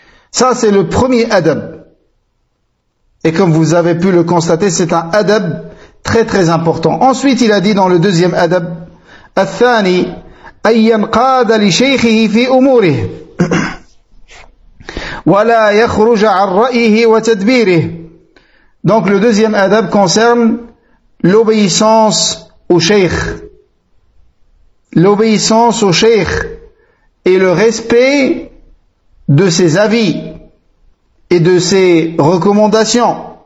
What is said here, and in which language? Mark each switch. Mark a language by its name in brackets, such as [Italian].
[French] Ça, c'est le premier adab. Et comme vous avez pu le constater, c'est un adab très très important. Ensuite, il a dit dans le deuxième adab, [Arabic] الثاني أن ينقاد لشيخه في أموره ولا يخرج عن رأيه وتدبيره. [French] Donc le deuxième adab concerne l'obéissance au cheikh. L'obéissance au cheikh et le respect de ses avis et de ses recommandations.